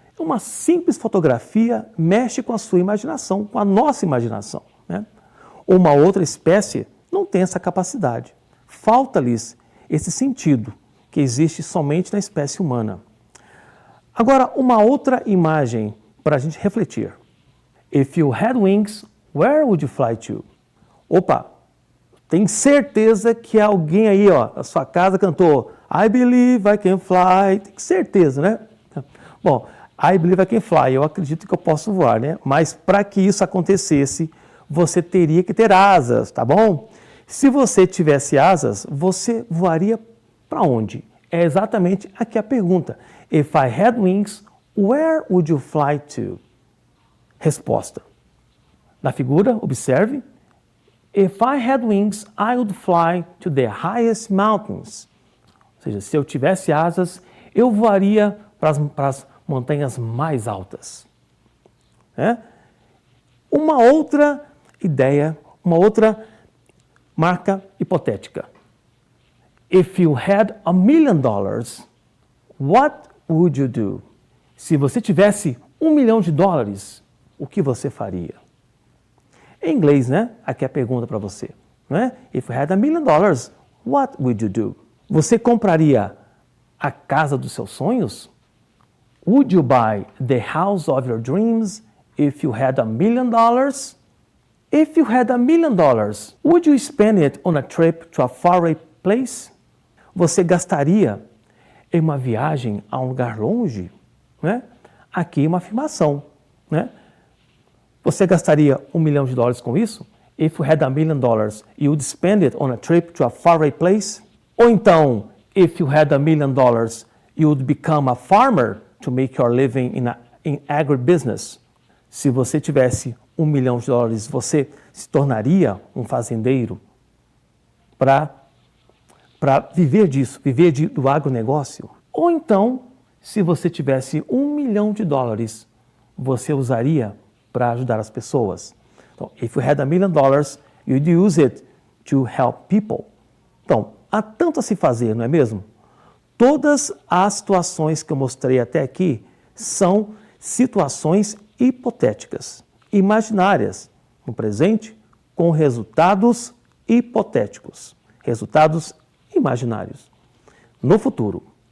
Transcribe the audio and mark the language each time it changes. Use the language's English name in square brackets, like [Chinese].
[Portuguese] Uma simples fotografia mexe com a sua imaginação, com a nossa imaginação. Né? Uma outra espécie não tem essa capacidade. Falta-lhes esse sentido que existe somente na espécie humana. Agora, uma outra imagem para a gente refletir. [English] If you had wings, where would you fly to? [Portuguese] Opa, tem certeza que alguém aí, na sua casa cantou [English] I believe I can fly. [Portuguese] Tem certeza, né? Bom, [English] I believe I can fly, [Portuguese] eu acredito que eu posso voar, né? Mas para que isso acontecesse, você teria que ter asas, tá bom? Se você tivesse asas, você voaria para onde? É exatamente aqui a pergunta. [English] If I had wings, where would you fly to? [Portuguese] Resposta. Na figura, observe. [English] If I had wings, I would fly to the highest mountains. [Portuguese] Ou seja, se eu tivesse asas, eu voaria para as montanhas mais altas. Uma outra ideia, uma outra marca hipotética. [English] If you had $1 million, what would you do? [Portuguese] Se você tivesse $1 milhão, o que você faria? Em inglês, né? Aqui é a pergunta para você. Né? [English] If you had $1 million, what would you do? [Portuguese] Você compraria a casa dos seus sonhos? [English] Would you buy the house of your dreams if you had $1 million? If you had $1 million, would you spend it on a trip to a faraway place? [Portuguese] Você gastaria em uma viagem a um lugar longe? Né? Aqui uma afirmação. Né? Você gastaria $1 milhão com isso? [English] If you had $1 million, you would spend it on a trip to a faraway place? [Portuguese] Ou então, [English] if you had $1 million, you would become a farmer to make your living in agribusiness? [Portuguese] Se você tivesse $1 milhão, você se tornaria um fazendeiro para viver disso, do agronegócio? Ou então, se você tivesse $1 milhão, você usaria para ajudar as pessoas? Então, [English] if you had $1 million, you'd use it to help people. [Portuguese] Então, há tanto a se fazer, não é mesmo? Todas as situações que eu mostrei até aqui são situações hipotéticas, imaginárias, no presente, com resultados hipotéticos, resultados imaginários, no futuro.